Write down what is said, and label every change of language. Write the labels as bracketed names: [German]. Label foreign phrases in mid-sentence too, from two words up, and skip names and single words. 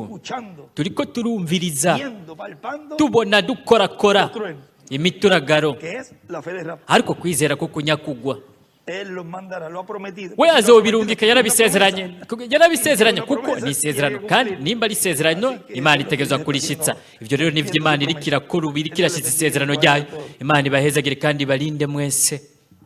[Spanish] escuchando, [Rundi] turiko turumviriza [Spanish] viendo, palpando [Rundi] tubona dukorakora [Spanish] los truenos, [Rundi] imituragaro [Spanish] que es la fe de Rafa. [Rundi] ariko kwizera ko kunyakugwa [Spanish] Él los mandará, lo ha prometido. [Rundi] we [Spanish] Porque lo ha [Rundi] azobirungika [Spanish] prometido, [Rundi] yarabisezeranye [Spanish] es una promesa. [Rundi] yarabisezeranye kuko ni isezerano kandi nimba ari isezerano imana itegerezwa kurishitsa ivyo rero nivyo imana iriko irakora ubu iriko irashitsa isezerano ryayo imana ibahezagire kandi ibarinde mwese